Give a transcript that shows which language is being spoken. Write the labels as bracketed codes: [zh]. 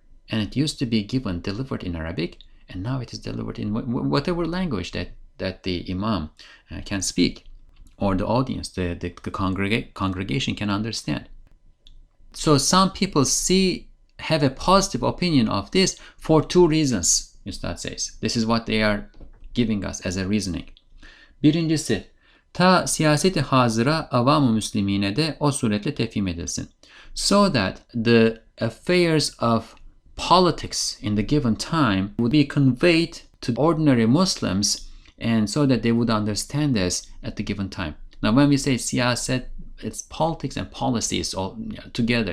[en] And it used to be delivered in Arabic, and now it is delivered in whatever language that the imam can speak, or the audience, the congregation can understand. So some people have a positive opinion of this for two reasons, Ustad says. This is what they are giving us as a reasoning. [tr] Birincisi, ta siyaseti hazıra avam-ı müslimine de o suretle tefhim edilsin. [en] So that the affairs of politics in the given time would be conveyed to ordinary Muslims, and so that they would understand this at the given time. Now, when we say siyaset, it's politics and policies all together.